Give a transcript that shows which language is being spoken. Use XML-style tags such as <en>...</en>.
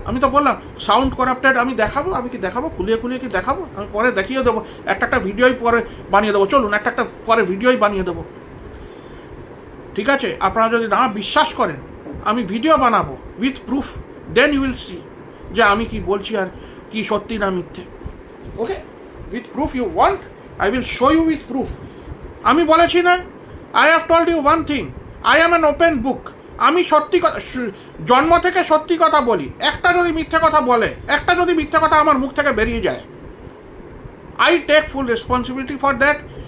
<bn>আমি তো বললাম সাউন্ড করাপ্টেড। আমি দেখাবো খুলিয়ে কি দেখাবো? আমি পরে দেখিয়ে দেবো, একটা ভিডিওই পরে বানিয়ে দেবো। চলুন একটা পরে ভিডিওই বানিয়ে দেবো, ঠিক আছে? আপনারা যদি না বিশ্বাস করেন, আমি ভিডিও বানাবো with proof,</bn> <en>then you will see</en> <bn>যে আমি কি বলছি আর কি সত্যি না মিথ্যে।</bn> <en>Okay, with proof you want, I will show you with proof.</en> <bn>আমি বলেছি না,</bn> <en>I have told you one thing, I am an open book.</en> <bn>আমি সত্যি কথা, জন্ম থেকে সত্যি কথা বলি। একটা যদি মিথ্যে কথা আমার মুখ থেকে বেরিয়ে যায়,</bn> <en>I take full responsibility for that.</en>